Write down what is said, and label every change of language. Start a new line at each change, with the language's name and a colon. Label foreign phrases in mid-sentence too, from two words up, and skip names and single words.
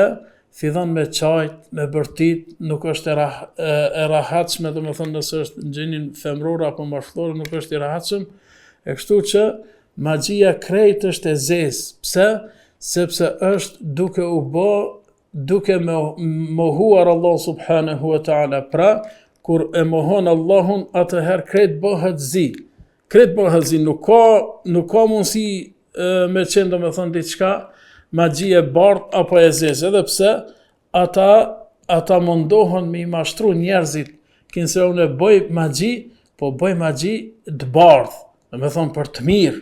Albanian: Fillon me çajt, me bërtit, nuk është e rahatshme, domethënë nëse është në gjinin femror apo mashtllor, nuk është i rahatshëm. E kështu që magjia krejt është e zezë. Pse? Sepse është duke mohuar Allah
Arabic: سبحانه وتعالى.
Albanian: Pra, kur e mohon Allahun, atëherë krejt bëhet zi. Krejt bëhet zi, nuk ka mundësi me qenë domethënë diçka magji e bardhë apo e zezë, edhe pse ata mundohen me i mashtru njerëzit, kinse unë e bëj magji, po bëj magji të bardhë, domethënë për të mirë.